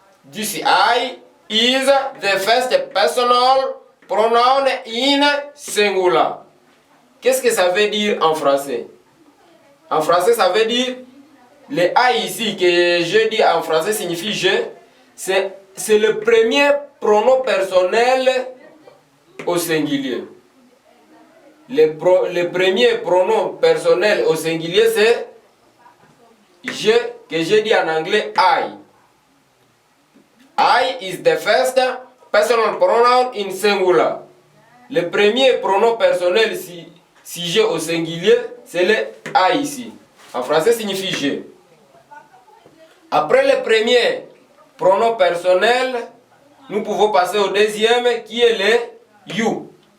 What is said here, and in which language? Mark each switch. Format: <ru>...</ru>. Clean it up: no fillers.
<en>This I is the first personal pronoun in singular.</en> <fr>Qu'est-ce que ça veut dire en français? En français, ça veut dire, le I ici que je dis en français signifie je, c'est le premier pronom personnel au singulier. Le premier pronom personnel au singulier c'est je, que j'ai dit en anglais I.</fr> <en>I is the first personal pronoun in singular.</en> <fr>Le premier pronom personnel sujet au singulier, c'est le I ici. En français, signifie je. Après le premier pronom personnel, nous pouvons passer au deuxième qui est le you.</fr>